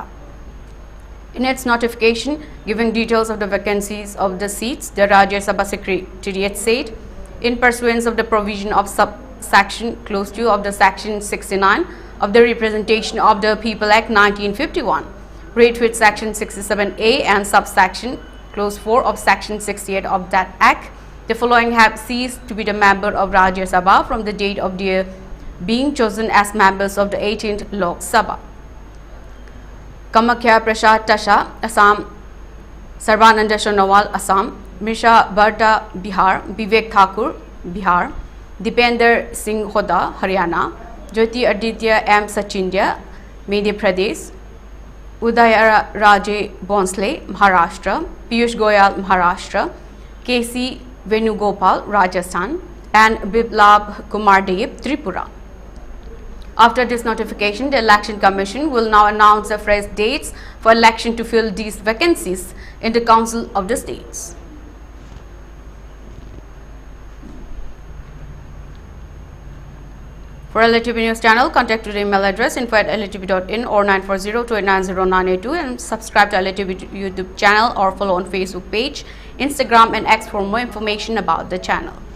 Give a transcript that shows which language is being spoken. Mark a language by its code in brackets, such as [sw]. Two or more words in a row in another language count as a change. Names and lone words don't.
[en] In its notification giving details of the vacancies of the seats, the Rajya Sabha Secretariat said, in pursuance of the provision of subsection clause 2 of the section 69 of the Representation of the People Act 1951, read with section 67A and subsection clause 4 of section 68 of that act, the following have ceased to be the member of Rajya Sabha from the date of their being chosen as members of the 18th Lok Sabha. Kamakhya Prasad Tasha, Assam; Sarbananda Sonowal, Assam; Misha Barta, Bihar; Vivek Thakur, Bihar; Dipender Singh Hoda, Haryana; Jyoti Aditya M. Sachindia, Madhya Pradesh; Udaya Raje Bonsle, Maharashtra; Piyush Goyal, Maharashtra; K.C. Venugopal, Rajasthan; and Biplab Kumar Dev, Tripura. After this notification, the Election Commission will now announce the fresh dates for election to fill these vacancies in the Council of the States. For ELITETV News Channel, contact to the email address info@elitetv.in or 94029909882 and subscribe to ELITETV YouTube channel or follow on Facebook page, Instagram and X for more information about the channel.